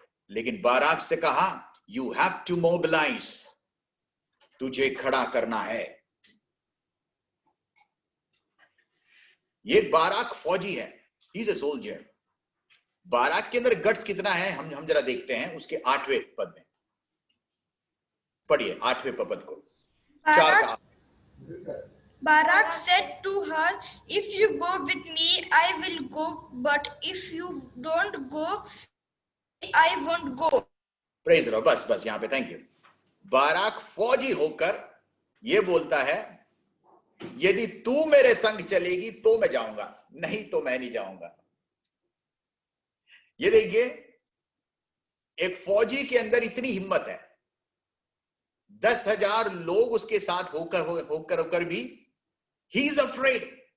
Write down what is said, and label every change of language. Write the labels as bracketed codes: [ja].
[hi] लेकिन बाराक से कहा, [en] you have to mobilise, [hi] तुझे खड़ा करना है। ये बाराक फौजी है, [en] He is a soldier. [hi] Barak के अंदर गट्स कितना है, हम जरा देखते हैं उसके 8वें पद में। पढ़िए 8वें पद को। 4 का [en] Barak said to her, if you go with me, I will go, but if you don't go, I won't go. [hi] Praise लो, बस यहां पे, थैंक यू। बाराक फौजी होकर ये बोलता है, यदि तू मेरे संग चलेगी तो मैं जाऊंगा, नहीं तो मैं नहीं जाऊंगा। ये देखिए, एक फौजी के अंदर इतनी हिम्मत है, 10,000 लोग उसके साथ होकर भी [en] He is afraid.